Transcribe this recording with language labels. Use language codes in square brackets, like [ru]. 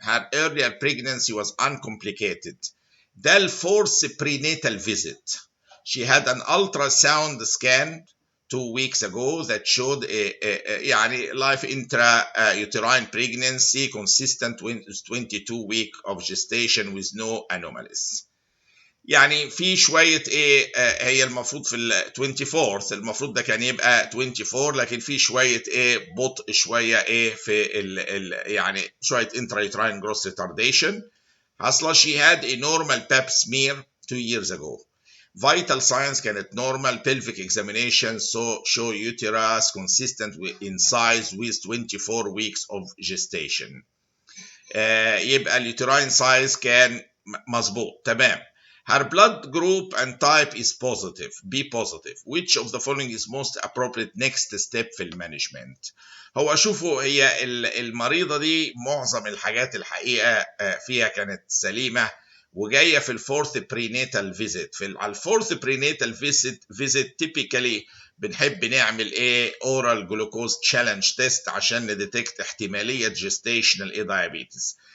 [en] Her earlier pregnancy was uncomplicated. [ar] ده الفورث prenatal visit. [en] She had an ultrasound scan 2 weeks ago that showed يعني life intrauterine pregnancy consistent with 22 week of gestation with no anomalies. [ar] يعني في شويه ايه هي المفروض في ال 24th المفروض ده كان يبقى 24 لكن في شويه ايه بطء شويه ايه في ال يعني شويه [en] intrauterine growth retardation [ar] حصل. [en] She had a normal pap smear 2 years ago. Vital signs كانت normal. Pelvic examination show uterus consistent in size with 24 weeks of gestation. [ar] يبقى اليوتراين size كان مظبوط. تمام. [en] Her blood group and type is positive. B positive. Which of the following is most appropriate next step [ar] في المانجمنت؟ هو شوفوا هي المريضة دي معظم الحاجات الحقيقة فيها كانت سليمة وجاية في الفورث برينيتال فيزيت. على الفورث برينيتال فيزيت تيبيكالي بنحب نعمل ايه اورال جلوكوز تشالنج تيست عشان نديتكت احتمالية جيستيشنال ايه دايابيتس.